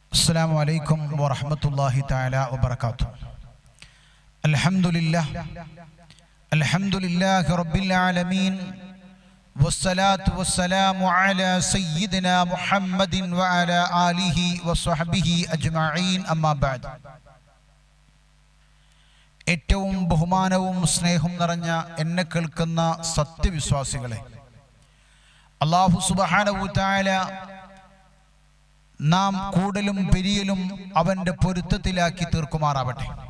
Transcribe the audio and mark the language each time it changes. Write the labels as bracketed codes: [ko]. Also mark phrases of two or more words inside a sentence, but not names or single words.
[ar] السلام عليكم ورحمة الله تعالى وبركاته. الحمد لله رب العالمين والصلاة والسلام على سيدنا محمد وعلى آله وصحبه أجمعين أما بعد. [ml] ഏറ്റവും ബഹുമാനവും സ്നേഹവും നിറഞ്ഞ എന്നെ കേൾക്കുന്ന സത്യവിശ്വാസികളെ, [ar] الله سبحانه تعالى [ml] നാം കൂടലും പെരിയലും അവന്റെ പൊരുത്തത്തിലാക്കി തീർക്കുമാറാവട്ടെ.